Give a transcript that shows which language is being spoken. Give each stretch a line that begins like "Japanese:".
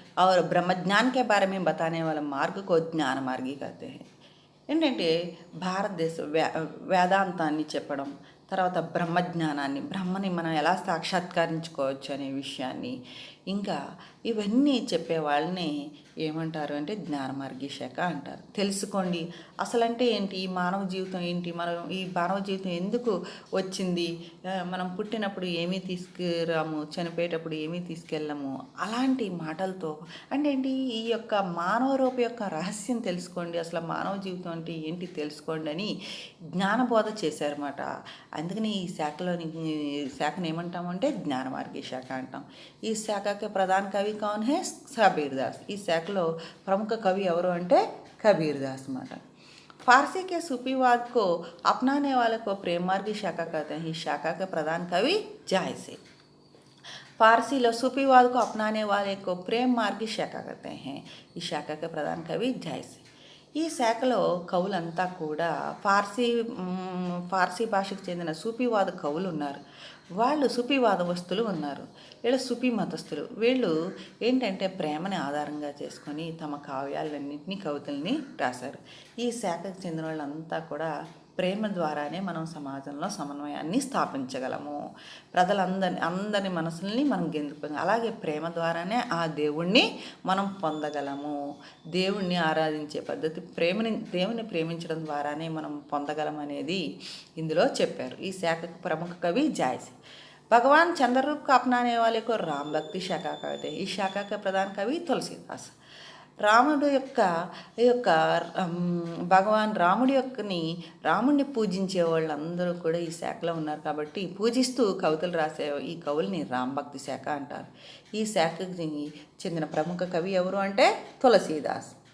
Hindi: और ब्रह्म ज्ञान के बारे में बताने वाला मार्ग को ज्ञान मार्गी कहते हैं.
Telugu: ఏంటంటే భారతదేశ వేదాంతాన్ని చెప్పడం, తర్వాత బ్రహ్మజ్ఞానాన్ని, బ్రహ్మని మనం ఎలా సాక్షాత్కరించుకోవచ్చు అనే విషయాన్ని, ఇంకా ఇవన్నీ చెప్పే వాళ్ళని ఏమంటారు అంటే జ్ఞానమార్గి శాఖ అంటారు. తెలుసుకోండి అసలంటే ఏంటి, ఈ మానవ జీవితం ఏంటి, మనం ఈ మానవ జీవితం ఎందుకు వచ్చింది, మనం పుట్టినప్పుడు ఏమీ తీసుకురాము, చనిపోయేటప్పుడు ఏమీ తీసుకెళ్ళము, అలాంటి మాటలతో అంటే ఏంటి, ఈ యొక్క మానవ రూప యొక్క రహస్యం తెలుసుకోండి, అసలు మానవ జీవితం అంటే ఏంటి తెలుసుకోండి అని జ్ఞానబోధ చేశారన్నమాట. అందుకని ఈ శాఖను ఏమంటామంటే జ్ఞానమార్గి శాఖ అంటాం. ఈ శాఖకి ప్రధాన కవి
Hindi: కౌన్ హే?
Telugu: కబీర్ దాస్. ఈ శాఖలో ప్రముఖ కవి ఎవరు అంటే కబీర్ దాస్ అన్నమాట.
Hindi: फारसी के सूफीवाद को अपनाने वाले को प्रेम मार्गी शाखा कहते हैं. इस शाखा के प्रधान कवि जायसी. फारसीలో सूफीवाद को अपनाने वाले को प्रेम मार्गी शाखा कहते हैं.
Telugu: ఈ శాఖ
Hindi: के प्रधान कवि जायसी.
Telugu: ఈ శాఖలో కవులంతా కూడా ఫార్సీ భాషకు చెందిన సూఫీవాద కవులు ఉన్నారు. వాళ్ళు సూఫీవాద వస్తులు ఉన్నారు. వీళ్ళు సూఫీ మతస్థులు. వీళ్ళు ఏంటంటే ప్రేమని ఆధారంగా చేసుకొని తమ కావ్యాలన్నింటినీ, కవితల్ని రాశారు. ఈ శాఖకు చెందిన వాళ్ళంతా కూడా ప్రేమ ద్వారానే మనం సమాజంలో సమన్వయాన్ని స్థాపించగలము, అందరి మనసుల్ని మనం గెలుచుకోగలం. అలాగే ప్రేమ ద్వారానే ఆ దేవుణ్ణి మనం పొందగలము. దేవుణ్ణి ఆరాధించే పద్ధతి దేవుని ప్రేమించడం ద్వారానే మనం పొందగలం అనేది ఇందులో చెప్పారు. ఈ శాఖకు ప్రముఖ కవి జాయసి.
Hindi: भगवान चंद्र रूप को अपनाने वाले को राम भक्ति शाखा कहते हैं. इस शाखा के प्रधान कवि तुलसीदास.
Telugu: రాముడు యొక్క ఈ యొక్క భగవాన్ రాముడిని పూజించే వాళ్ళందరూ కూడా ఈ శాఖలో ఉన్నారు కాబట్టి పూజిస్తూ కవితలు రాసే ఈ కవుల్ని రామభక్తి శాఖ అంటారు. ఈ శాఖకి చెందిన ప్రముఖ కవి ఎవరు అంటే తులసీదాస్.